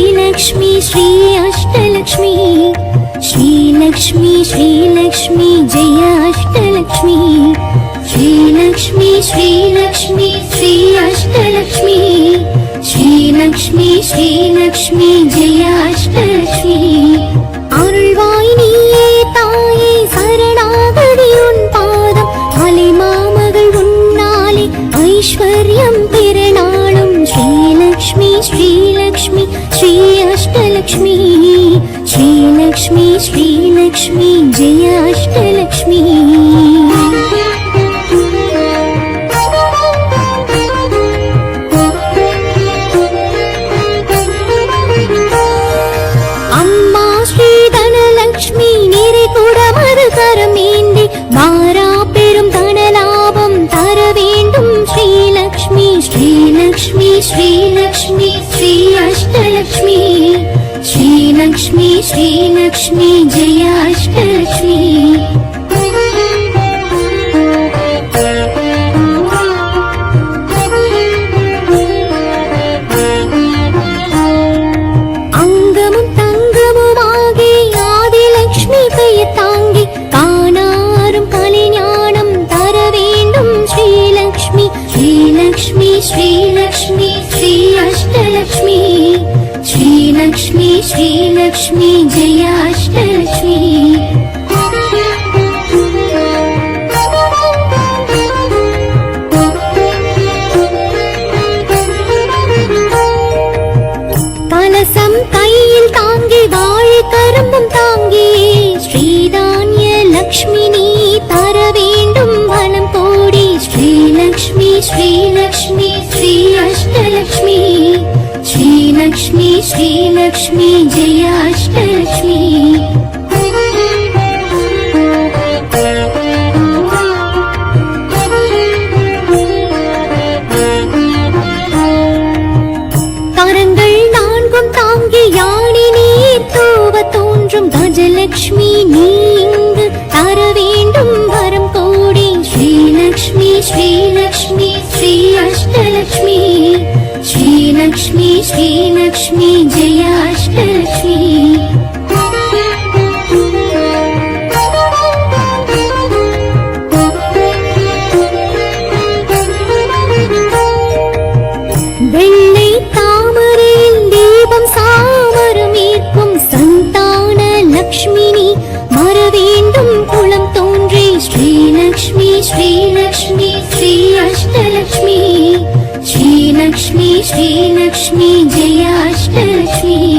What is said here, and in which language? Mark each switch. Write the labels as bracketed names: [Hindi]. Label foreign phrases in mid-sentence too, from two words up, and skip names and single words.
[Sanskrit] श्रीलक्ष्मी श्री अष्टलक्ष्मी श्रीलक्ष्मी श्रीलक्ष्मी जय अष्टलक्ष्मी श्रीलक्ष्मी श्रीलक्ष्मी श्री अष्टलक्ष्मी श्रीलक्ष्मी श्रीलक्ष्मी जय अष्टलक्ष्मी [Tamil] अरुள்வாய் நீயே தாயே சரணாகதி உன் பாதம் அலைமாமகள் உன்னாலே ஐஸ்வர்யம் பெறநாளும் [Sanskrit] श्रीलक्ष्मी श्रीलक्ष्मी श्री अष्टलक्ष्मी श्रीलक्ष्मी श्रीलक्ष्मी जय अष्टलक्ष्मी अम्मा श्री धनलक्ष्मी [Tamil] निறை குடமது கரமேந்தி மாறா பெரும் தனலாபம் தர வேண்டும் [Sanskrit] श्रीलक्ष्मी श्रीलक्ष्मी श्रीलक्ष्मी श्री अष्टलक्ष्मी श्रीलक्ष्मी श्रीलक्ष्मी जय अष्टलक्ष्मी [Tamil] அங்கமும் தங்கமுமாகி ஆதிலக்ஷ்மி பெயர் தாங்கி காணாரும் கலைஞானம் தர வேண்டும் [Sanskrit] श्रीलक्ष्मी श्रीलक्ष्मी श्रीलक्ष्मी श्री अष्टलक्ष्मी श्रीलक्ष्मी श्रीलक्ष्मी जय अष्टलक्ष्मी [Tamil] கலசம் கையில் தாங்கி வாழை கரும்பும் தாங்கி ஸ்ரீதான்ய லக்ஷ்மி நீ தர வேண்டும் வனம் கோடி [Sanskrit] श्रीलक्ष्मी श्रीलक्ष्मी श्री अष्टलक्ष्मी श्रीलक्ष्मी श्रीलक्ष्मी जय अष्टलक्ष्मी [Tamil] கரங்கள் நான்கும் தாங்கி யானை நீர் தூவ தோன்றும் கஜலக்ஷ்மி நீ இங்கு தர வேண்டும் வரம் கோடி [Sanskrit] श्रीलक्ष्मी श्रीलक्ष्मी श्री अष्टलक्ष्मी श्रीलक्ष्मी श्रीलक्ष्मी जय अष्टलक्ष्मी [Tamil] வெள்ளை தாமரையில் தீபம் சாமரமேற்கும் சந்தான லக்ஷ்மினி மற வேண்டும் குளம் தோன்றி [Sanskrit] श्रीलक्ष्मी श्रीलक्ष्मी श्री अष्टलक्ष्मी श्रीलक्ष्मी श्रीलक्ष्मी जय अष्टलक्ष्मी